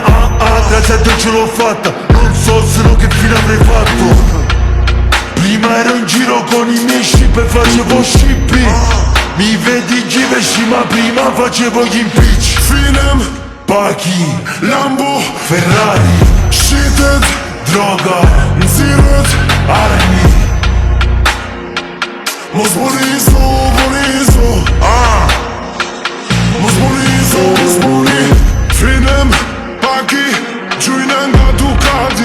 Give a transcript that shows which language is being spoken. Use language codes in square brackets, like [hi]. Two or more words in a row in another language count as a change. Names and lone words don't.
[it] Grazie a Dio ce l'ho fatta, non so se no che fine avrei fatto. Prima ero in giro con i miei ship e facevo shipping. Mi vedi Giveshi ma prima facevo gli impicci. [sq] Finem, Paki, Lambo, Ferrari, shitet, droga, nxirret, armi. Mos morizo, mos mori. Finem, Paki, gjujnë nga Ducati.